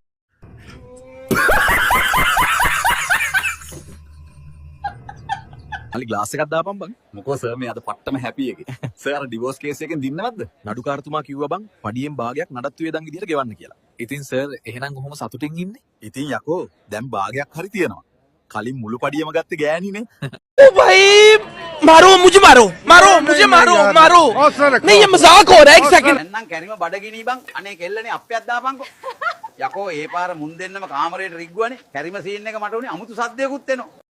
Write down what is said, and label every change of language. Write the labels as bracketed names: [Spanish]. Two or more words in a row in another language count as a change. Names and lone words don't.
[Sinhala] අලි ග්ලාස් එකක් දාපන් බං. මොකෝ සර් මේ අද පට්ටම හැපි එකේ. සර් අර [English] divorce case [Sinhala] එකෙන් දින්නවත්ද? නඩුකාරතුමා කිව්වා බං පඩියෙන් භාගයක් නඩත්තු වේදන් විදියට ගෙවන්න කියලා. ඉතින් සර් එහෙනම් කොහොම සතුටින් ඉන්නේ? ඉතින් යකෝ දැන් භාගයක් හරි තියෙනවා. කලින් මුළු පඩියම ගත්තේ ගෑණිනේ. [Hindi] ओ भाई मारो मुझे मारो नहीं ये मजाक हो रहा है एक सेकंड [Sinhala] නැත්නම් කැරිම බඩගිනි බං. අනේ කෙල්ලනේ අප්පයක් දාපන්කෝ. යකෝ ඒ පාර මුන් දෙන්නම කාමරේට රිග්ගුවනේ. කැරිම සීන් එක මට උනේ අමුතු සද්දයකුත් එනවා.